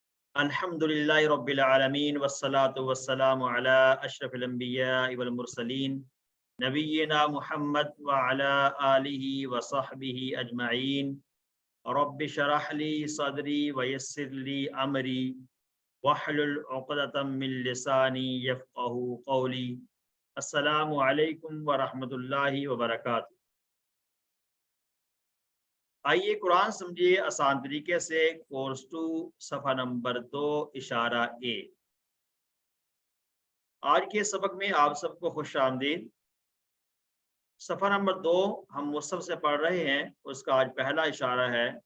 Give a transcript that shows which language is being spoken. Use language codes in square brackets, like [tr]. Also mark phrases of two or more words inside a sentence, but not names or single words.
[ar] الحمد لله رب العالمين والصلاة والسلام على أشرف الأنبياء والمرسلين نبينا محمد وعلى آله وصحبه أجمعين. رب اشرح لي صدري ويسر لي أمري واحلل عقدة من لساني يفقهوا قولي. السلام عليكم ورحمة الله وبركاته. [ur] آئیے قرآن سمجھیے آسان طریقے سے. کورس 2 صفحہ نمبر 2 اشارہ اے. آج کے سبق میں آپ سب کو خوش آمدید. صفحہ نمبر 2 ہم مصحف سے پڑھ رہے ہیں، اس کا آج پہلا اشارہ ہے.